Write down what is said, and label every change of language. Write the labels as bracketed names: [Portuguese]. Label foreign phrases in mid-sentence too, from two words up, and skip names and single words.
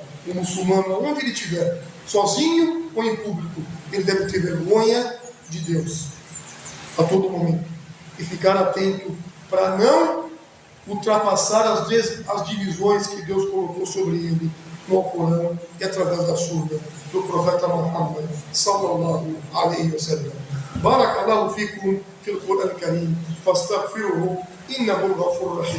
[Portuguese] O muçulmano, onde ele estiver, sozinho ou em público, ele deve ter vergonha de Deus a todo momento e ficar atento para não ultrapassar as divisões que Deus colocou sobre ele no Alcorão e através da sunna do profeta Muhammad [Arabic] صلى الله عليه وسلم. بارك الله فيكم في القرآن الكريم، فاستغفروه إنه غفور رحيم.